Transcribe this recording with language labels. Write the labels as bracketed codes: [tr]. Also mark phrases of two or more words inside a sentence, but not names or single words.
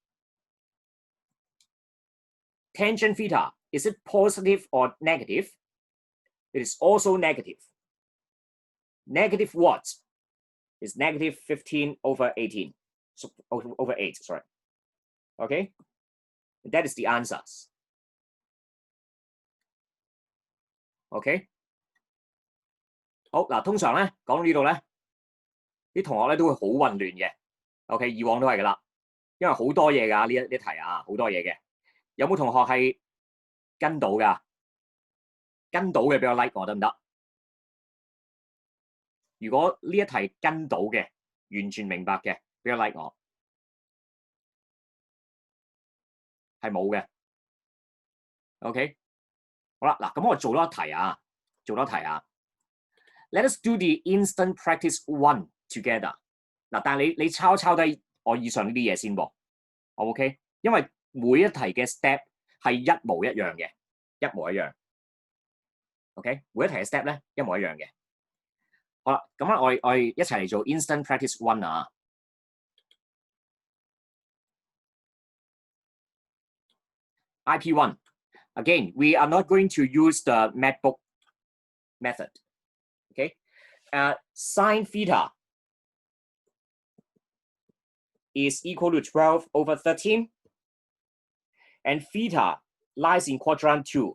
[en] Tangent theta, is it positive or negative? It is also negative. Negative what is negative 15 over 18. So over 8, sorry. Okay? That is the answers. OK？ [yue] 好嗱，通常咧講到呢度咧，啲同學咧都會好混亂嘅。OK， 以往都係噶啦，因為好多嘢㗎呢題啊，好多嘢嘅。有冇同學係跟到㗎？跟到嘅俾我 like 我得唔得？如果呢一題跟到嘅，完全明白嘅，俾個 like 我。係冇嘅。OK， 好啦，嗱，咁我做多一題啊， [en] Let us do the instant practice 1 together。 [yue] 嗱，但係你抄低我以上呢啲嘢先喎 ，OK？因為每一題嘅 step 係一模一樣嘅，一模一樣。OK， 每一題嘅 step 咧一模一樣嘅。好啦，咁咧我哋一齊嚟做 [en] instant practice 1 [yue] 啊。IP1. [en] Again, we are not going to use the MacBook method. Okay, sine theta is equal to 12 over 13, and theta lies in quadrant 2.